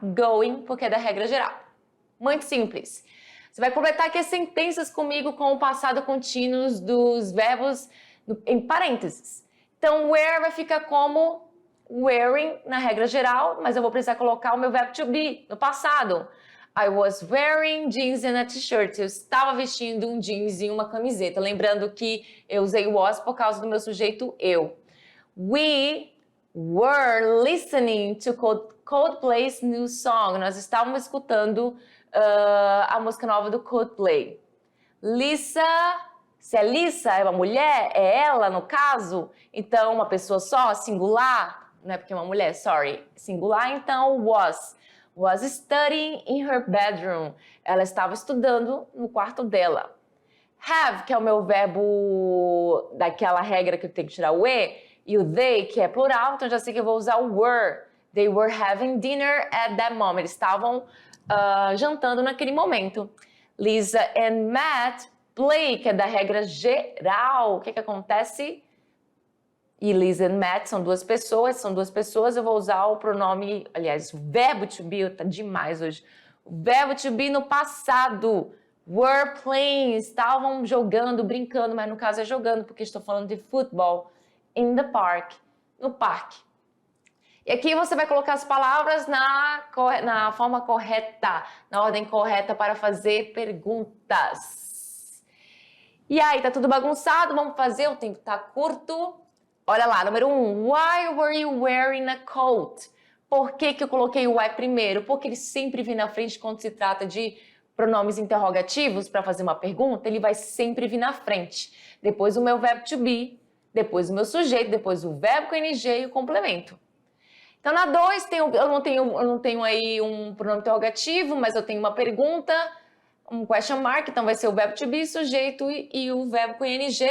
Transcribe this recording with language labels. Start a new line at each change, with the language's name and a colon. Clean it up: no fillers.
Portuguese: Going, porque é da regra geral. Muito simples. Você vai completar aqui as sentenças comigo com o passado contínuo dos verbos em parênteses. Então, where vai ficar como wearing na regra geral, mas eu vou precisar colocar o meu verbo to be no passado.
English: I was wearing jeans and a t-shirt.
Portuguese: Eu estava vestindo um jeans e uma camiseta. Lembrando que eu usei was por causa do meu sujeito eu.
English: We were listening to Coldplay's new song.
Portuguese: Nós estávamos escutando a música nova do Coldplay. Lisa, se é Lisa, é uma mulher, é ela no caso, então uma pessoa só, singular, não é porque é uma mulher, sorry, singular, então
English: was studying in her bedroom.
Portuguese: Ela estava estudando no quarto dela. Have, que é o meu verbo daquela regra que eu tenho que tirar o e o they, que é plural, então já sei que eu vou usar o were.
English: They were having dinner at that moment.
Portuguese: Eles estavam jantando naquele momento.
English: Lisa and Matt play,
Portuguese: que é da regra geral. O que acontece? E Lisa and Matt são duas pessoas, eu vou usar o pronome, aliás, o verbo to be, tá demais hoje. O verbo to be no passado.
English: Were playing,
Portuguese: estavam jogando, brincando, mas no caso é jogando, porque estou falando de futebol.
English: In the park,
Portuguese: no parque. E aqui você vai colocar as palavras na forma correta, na ordem correta para fazer perguntas. E aí, tá tudo bagunçado? Vamos fazer, o tempo tá curto. Olha lá, número 1.
English: Why were you wearing a coat?
Portuguese: Por que eu coloquei o why primeiro? Porque ele sempre vem na frente quando se trata de pronomes interrogativos para fazer uma pergunta, ele vai sempre vir na frente. Depois o meu verbo to be, depois o meu sujeito, depois o verbo com ing e o complemento. Então, na 2, eu não tenho aí um pronome interrogativo, mas eu tenho uma pergunta, um question mark, então vai ser o verbo to be, sujeito e o verbo com ing.